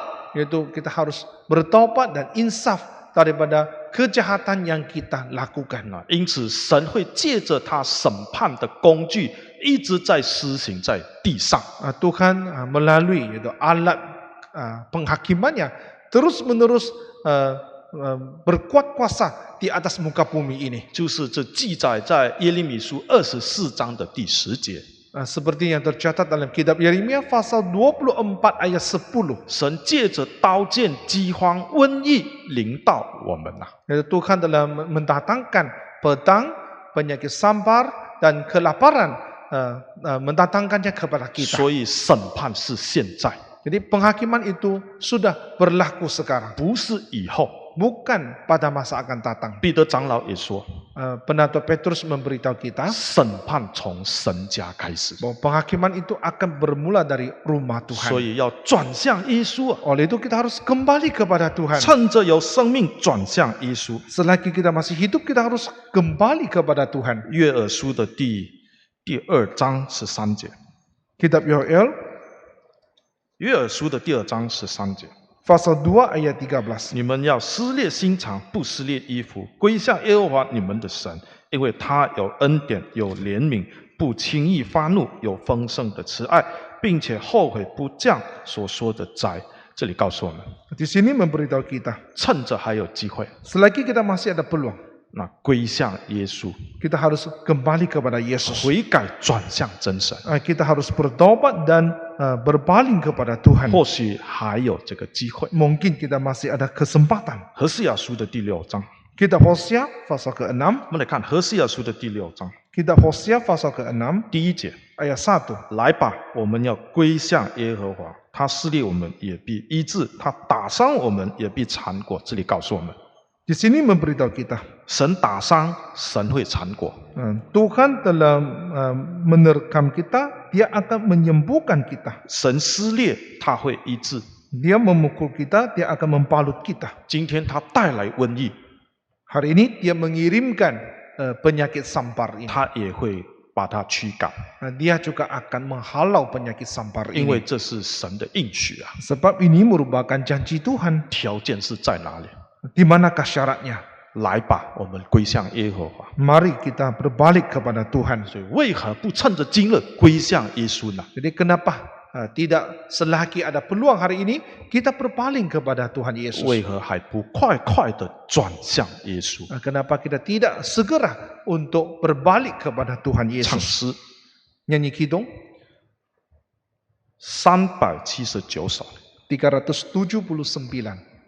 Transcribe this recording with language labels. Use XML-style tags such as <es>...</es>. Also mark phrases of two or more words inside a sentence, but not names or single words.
<ms>Yaitu kita harus bertobat dan insaf daripada kejahatan yang kita lakukan.</ms> <zh>因此，神会借着他审判的工具，一直在施行在地上。</zh> <ms>Tuhan melalui yaitu alat penghakimannya terus-menerus berkuat kuasa di atas muka bumi ini.</ms> <zh>就是这记载在耶利米书24章的第10节。</zh> <ms>Seperti yang tercatat dalam kitab Yeremia pasal 24 ayat 10.</ms> <zh>神借着刀剑、饥荒、瘟疫临到我们呐、</zh> <ms>Yaitu Tuhan telah mendatangkan pedang, penyakit sampar dan kelaparan mendatangkannya kepada kita.</ms> <zh>所以审判是现在。</zh> <ms>Jadi Jadi penghakiman itu sudah berlaku sekarang,</ms> <zh>不是以后。</zh> <ms>bukan pada masa akan datang.</ms> <zh>彼得长老也说，</zh> <ms>Penatua Petrus memberitahu kita</ms> <zh>审判从神家开始，</zh> <ms>bahwa penghakiman itu akan bermula dari rumah</ms> <zh>所</zh> <ms>Tuhan.</ms> <zh>以要转向耶稣啊！</zh> <ms>Oleh itu kita harus kembali kepada Tuhan.</ms> <zh>趁着有生命转向耶稣。</zh> <ms>Selagi kita masih hidup, kita harus kembali kepada Tuhan.</ms> <zh>约珥书的第2章13节，</zh> <ms>Kitab Yoel</ms> <zh>约珥书的第2章13节，</zh> <ms>pasal 2 ayat 13.</ms> <zh>你们要撕裂心肠，不撕裂衣服，归向耶和华你们的神，因为他有恩典，有怜悯，不轻易发怒，有丰盛的慈爱，并且后悔不降所说的灾。这里告诉我们，</zh> <ms>Di sini memberitahu kita,</ms> <zh>趁着还有机会，</zh> <ms>selagi kita masih ada peluang,</ms> <zh>那归向耶稣，</zh> <ms>kita harus kembali kepada Yesus.</ms> <zh>悔改转向真神，</zh> <ms>Kita harus bertobat dan berpaling kepada Tuhan.</ms> <zh>或许还有这个机会。</zh> <ms>Mungkin kita masih ada kesempatan.</ms> <zh>何西亚书的第6章，</zh> <ms>Kitab Hosea pasal ke-6,</ms> <zh>我们来看何西亚书的第6章</zh> <ms>Kitab Hosea pasal ke-6</ms> <zh>第1节。</zh> <ms>ayat 1.</ms> <zh>来吧，我们要归向耶和华，他撕裂我们也必医治，他打伤我们也必缠裹。这里告诉我们，</zh> <ms>Di sini memberitahu kita,</ms> <zh>神打伤，神会缠裹。</zh> <ms>Tuhan telah menerkam kita, Dia akan menyembuhkan kita.</ms> <zh>神撕裂，他会医治。</zh> <ms>Dia memukul kita, Dia akan mempalut kita.</ms> <zh>今天他带来瘟疫，</zh> <ms>Hari ini Dia mengirimkan penyakit sampar ini.</ms> <zh>他也会把它驱赶，</zh> <ms>Dia juga akan menghalau penyakit sampar</ms> <zh>因为</zh> <ms>ini.</ms> <zh>这是神的应许啊。</zh> <ms>Sebab ini merupakan janji Tuhan.</ms> <zh>条件是在哪里？</zh> <ms>Di manakah syaratnya?</ms> <zh>来吧，我们归向耶和华。</zh> <ms>Mari kita berbalik kepada Tuhan.</ms> <zh>所以为何不趁着今日归向耶稣呢？</zh> <ms>Jadi kenapa tidak selagi ada peluang hari ini kita berpaling kepada Tuhan Yesus?</ms> <zh>为何还不快快的转向耶稣？</zh> <ms>Kenapa kita tidak segera untuk berbalik kepada Tuhan</ms> <zh>唱</zh> <ms>Yesus?</ms> <zh>诗</zh> <ms>Nyanyi kidung</ms> <zh>379 首。</zh> <ms>379.</ms>